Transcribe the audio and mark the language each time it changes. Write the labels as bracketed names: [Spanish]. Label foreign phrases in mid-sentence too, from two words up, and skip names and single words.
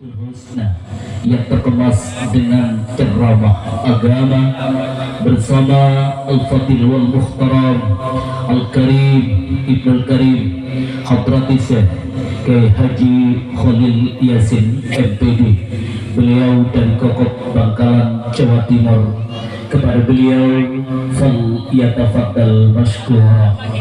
[Indonesian] Husna yang terkemas dengan ceramah agama bersama [Arabic] الفاضل والمحترم الكريم ابن الكريم [Indonesian] Hadrati Syekh Kiai Haji Khalil Yasin MPD, beliau dari Kokok Bangkalan Jawa Timur. Kepada beliau [Arabic] فليتفضل مشكورا.